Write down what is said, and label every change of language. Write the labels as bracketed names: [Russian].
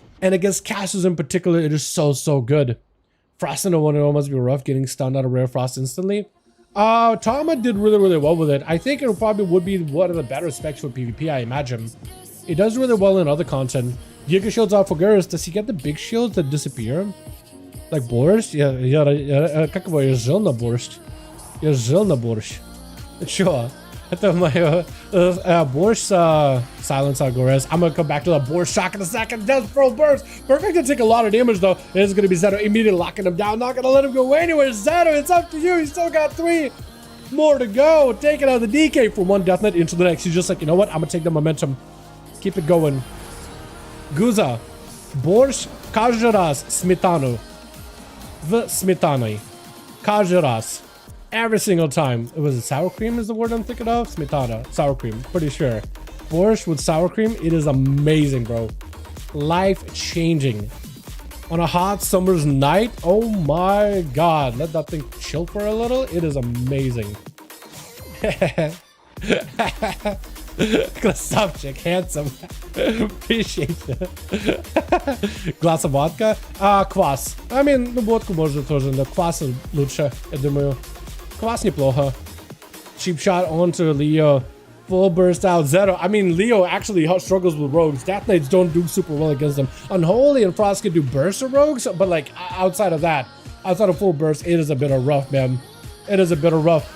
[English] And against casters in particular, it is so good. Frost in a 1-0 must be rough, getting stunned out of rare frost instantly. Tama did really well with it. I think it probably would be one of the better specs for PvP, I imagine. It does really well in other content. Giga shields out for Garrus. Does he get the big shields that disappear? Like Borscht? [Russian] Yeah, как его, я жил на Borscht. Я жил на Borscht. [English] Sure. [Russian] Это [English] my Borscht silence on Garrus. I'm gonna come back to the Borscht shock in a second. Does full burst. Perfect to take a lot of damage though. It's gonna be Zeto immediately locking him down. Not gonna let him go anywhere. Zeto, it's up to you. He's still got 3 more to go. Taking out the DK from one Death Knight into the next. He's just like, you know what? I'm gonna take the momentum. Keep it going. Guza. [Russian] Borscht, каждый раз сметану. В сметаной. Каждый раз. [English] Every single time. It was sour cream is the word I'm thinking of? Smetana. Sour cream. Pretty sure. Borscht with sour cream. It is amazing, bro. Life-changing. On a hot summer's night. Oh my god. Let that thing chill for a little. It is amazing. [Russian] Красавчик, [English] handsome. Appreciate it. Glass of vodka. Квас. I mean, [Russian] ну водку можно тоже, но квас лучше, я думаю. [English] Kwas [Russian] неплохо. [English] Cheap shot onto Leo. Full burst out Zeto. I mean, Leo actually struggles with rogues. Death Knights don't do super well against them. Unholy and Frost can do burst of rogues, but like outside of that, outside of full burst, it is a bit of rough, man. It is a bit of rough.